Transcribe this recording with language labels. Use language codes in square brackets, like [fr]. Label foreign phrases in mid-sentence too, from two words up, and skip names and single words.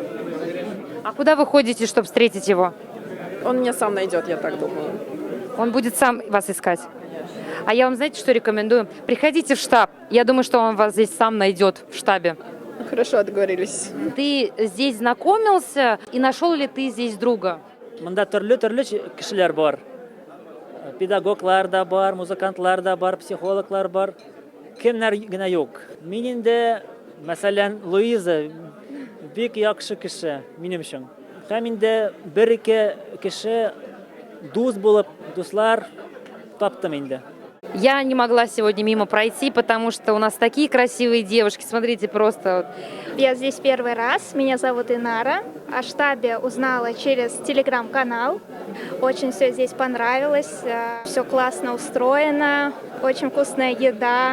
[ru] А куда вы ходите, чтобы встретить его? Он меня сам найдет, я так думаю. Он будет сам вас искать. А я вам, знаете, что рекомендую? Приходите в штаб. Я думаю, что он вас здесь сам найдет в штабе. Хорошо, договорились. Ты здесь знакомился и нашел ли ты здесь друга? [tt] Мында төрле кешеләр бар. Педагоглар да бар, музыкантлар да бар, психологлар бар. Кемнәр генә юк. Мин инде, мәсәлән, Луиза бик яхшы кеше минем өчен. Һәм инде бер-ике кеше дус булып, дуслар таптым инде. [ru] Я не могла сегодня мимо пройти, потому что у нас такие красивые девушки. Смотрите, просто... Я здесь первый раз. Меня зовут Инара. О штабе узнала через телеграм-канал. Очень все здесь понравилось. Все классно устроено. Очень вкусная еда.